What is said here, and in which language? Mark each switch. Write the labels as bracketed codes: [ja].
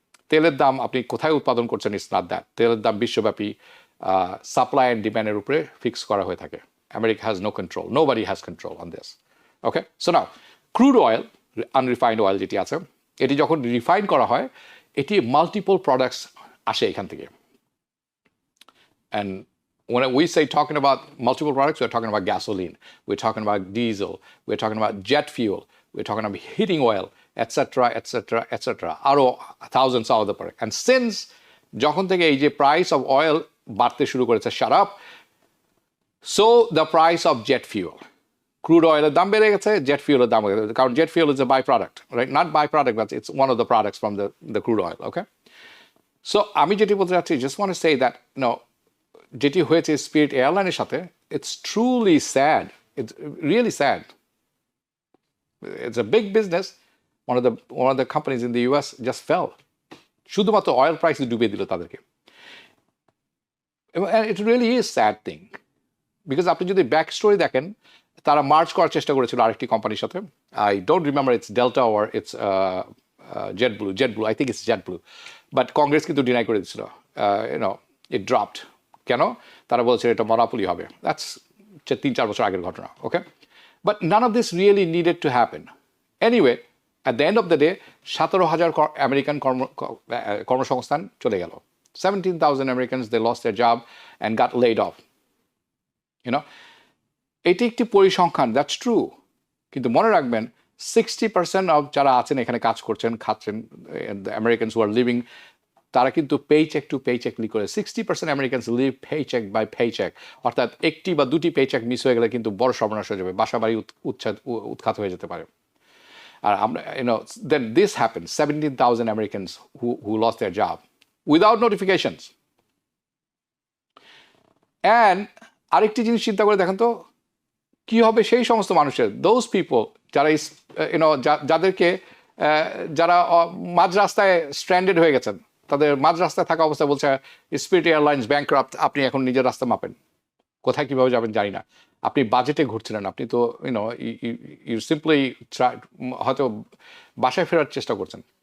[bn] তেলের দাম আপনি কোথায় উৎপাদন করছেন, ইটস নট দ্যাট। তেলের দাম বিশ্বব্যাপী সাপ্লাই অ্যান্ড ডিম্যান্ডের উপরে ফিক্স করা হয়ে থাকে। [en] America has no control, nobody has control on this. Okay, so now crude oil, unrefined oil যেটি আছে, এটি যখন refine করা হয়, এটি মাল্টিপল প্রোডাক্টস আসে এখান থেকে। And when we say talking about multiple products, we're talking about gasoline, we're talking about diesel, we're talking about jet fuel, we're talking about heating oil, etc., etc., etc. আরও thousands of other products. And since যখন থেকে এই যে price of oil বাড়তে শুরু করেছে, shut up, so the price of jet fuel, crude অয়েলের দাম বেড়ে গেছে, জেট ফিউলের দাম বেড়ে গেছে, কারণ jet fuel is a by product, right? Not by product, but it's one of the products from the crude oil. Okay, so আমি যেটি বলতে চাচ্ছি, just want to say that যেটি হয়েছে স্পিরিট এয়ারলাইনের সাথে, it's truly sad, it's really sad. It's a big business, one of the companies in the US just fell, শুধুমাত্র oil price ডুবিয়ে দিল তাদেরকে। And it really is sad thing, [bn] because আপনি যদি back story দেখেন, তারা March করার চেষ্টা করেছিল আরেকটি কোম্পানির সাথে। [en] I don't remember it's Delta or it's JetBlue, I think it's JetBlue, but Congress কিন্তু deny করে দিচ্ছিল, you know it dropped. [bn] কেন? তারা বলছে এটা মনোপলি হবে। দ্যাটস 3-4 বছর আগের ঘটনা, ওকে? [en] But none of this really needed to happen. Anyway, at the end of the day 17,000 American কর্মসংস্থান চলে গেল। 17,000 Americans, they lost their job and got laid off. [bn] You know, এটি একটি পরিসংখ্যান, দ্যাটস ট্রু। কিন্তু মনে রাখবেন 60% অফ যারা আছেন এখানে কাজ করছেন, খাচ্ছেন, আমেরিকানস হু আর লিভিং, তারা কিন্তু পেচেক টু পেচেক লি করে। 60% Americans leave paycheque by paycheque, অর্থাৎ একটি বা দুটি পেচেক মিস হয়ে গেলে কিন্তু বড় সর্বনাশ হয়ে যাবে, বাসা বাড়ি উৎখাত হয়ে যেতে পারে। [en] আর আমরা then this happen, 17,000 Americans who lost their job without notifications. [bn] And আরেকটি জিনিস চিন্তা করে দেখেন তো, কি হবে সেই সমস্ত মানুষের, দোজ পিপল যারা যাদেরকে যারা মাঝ রাস্তায় স্ট্র্যান্ডেড হয়ে গেছেন, তাদের মাঝ রাস্তায় থাকা অবস্থায় বলছে স্পিরিট এয়ারলাইন্স ব্যাংক্রাফট, আপনি এখন নিজের রাস্তা মাপেন, কোথায় কীভাবে যাবেন জানি না, আপনি বাজেটে ঘুরছিলেন, আপনি তো ইউ সিম্পলি হয়তো বাসায় ফেরার চেষ্টা করছেন।